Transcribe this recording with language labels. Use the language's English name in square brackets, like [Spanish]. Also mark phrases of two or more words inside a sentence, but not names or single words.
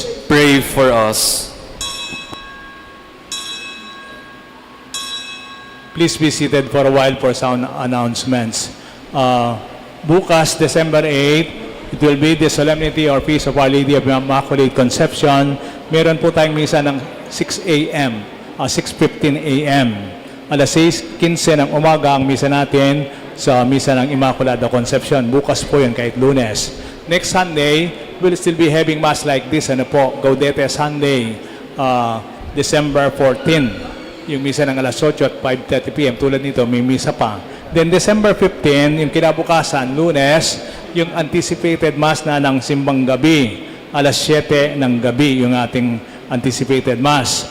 [English] Pray for us. please be seated for a while for sound announcements. Bukas, December 8, it will be the solemnity or feast of Our Lady of Immaculate Conception. [Filipino] Meron po tayong misa ng 6 a.m., 6:15 a.m. Alas 6:15 ng umaga ang misa natin sa misa ng Immaculada Conception. Bukas po yun kahit Lunes. [English] Next Sunday, we'll still be having Mass like this. [Filipino] Ano po? [English] Gaudete Sunday, December 14. [Filipino] Yung misa ng alas 8 at 5:30 p.m. Tulad nito, may misa pa. Then December 15, yung kinabukasan, Lunes, yung [English] anticipated Mass [Filipino] na ng Simbang Gabi. Alas 7 ng gabi yung ating [English] anticipated Mass.